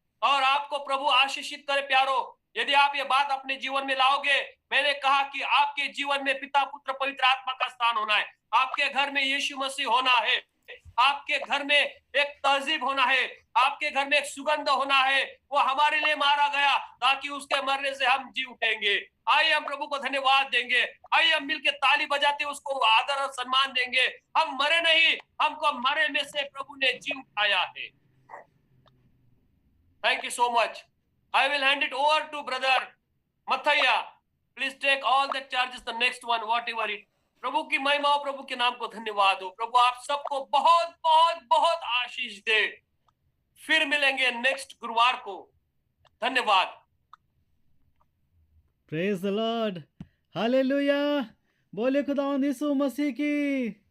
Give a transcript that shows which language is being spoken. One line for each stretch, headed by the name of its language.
Hindi: और आपको प्रभु आशीषित करे प्यारो। यदि आप ये बात अपने जीवन में लाओगे, मैंने कहा कि आपके जीवन में पिता पुत्र पवित्र आत्मा का स्थान होना है, आपके घर में यीशु मसीह होना है, आपके घर में एक तहजीब होना है, आपके घर में एक सुगंध होना है। वो हमारे लिए मारा गया ताकि उसके मरने से हम जी उठेंगे। आइए हम प्रभु को धन्यवाद देंगे, आइए हम मिलके ताली बजाते उसको आदर और सम्मान देंगे। हम मरे नहीं, हमको मरे में से प्रभु ने जी उठाया है।
English: Thank you so much. I will hand it over to brother Mathaya. Please take all the charges, the next one, whatever it.
Hindi: प्रभु की महिमा हो, प्रभु के नाम को धन्यवाद हो। प्रभु आप सबको बहुत बहुत बहुत आशीष दे। फिर मिलेंगे नेक्स्ट गुरुवार को। धन्यवाद।
English: Praise the Lord, hallelujah.
Hindi: बोले खुदावंद यीशु मसीह की